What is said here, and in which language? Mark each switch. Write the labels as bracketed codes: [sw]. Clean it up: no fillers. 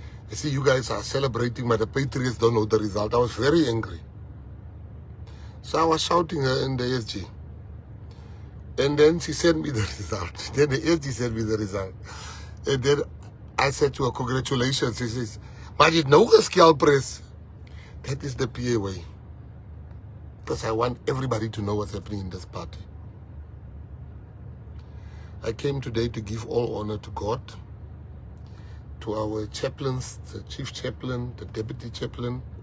[en] You see, you guys are celebrating, but the Patriots don't know the result. I was very angry. So I was shouting her in the SG. And then she sent me the result. Then the SG sent me the result. And then I said to her, congratulations. She says, [af] maar jy het nou geskel, press. [en] That is the PA way. Because I want everybody to know what's happening in this party. I came today to give all honor to God, to our chaplains, the chief chaplain, the deputy chaplain.